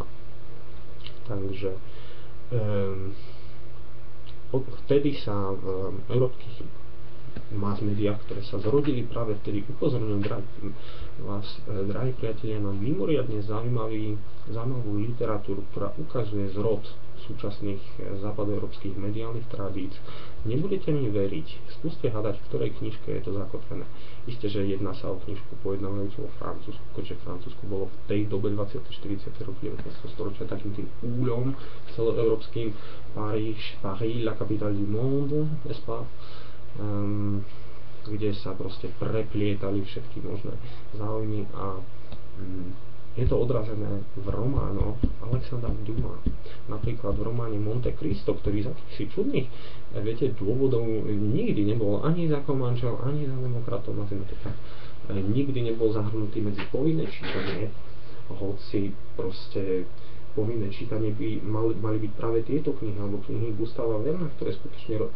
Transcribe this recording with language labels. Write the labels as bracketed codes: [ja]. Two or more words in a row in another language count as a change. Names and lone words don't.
[sk] Takže vtedy sa v európskych mass médiách, ktoré sa zrodili práve vtedy, upozorňujem vás, drahí priatelia, na mimoriadne zaujímavú literatúru, ktorá ukazuje zrod súčasných západoeurópskych mediálnych tradíc. Nebudete mi veriť, skúste hľadať, v ktorej knižke je to zakotvené. Isté, že jedná sa o knižku pojednávajúcu o Francúzsku, keďže Francúzsko bolo v tej dobe 20. 40. roky 19. storočia takým tým úľom celoeurópskym. [fr] Paris, la capitale du monde, n'est-ce pas? [sk] Kde sa proste preplietali všetky možné záujmy a je to odrazené v románoch Alexandra Dumas. Napríklad v románe Monte Cristo, ktorý z akýchsi čudných, viete, dôvodov nikdy nebol ani za komančov, ani za demokratov, nikdy nebol zahrnutý medzi povinné čítanie, hoci proste povinné čítanie by mali byť práve tieto knihy, alebo knihy Gustava Verna, ktoré skutočne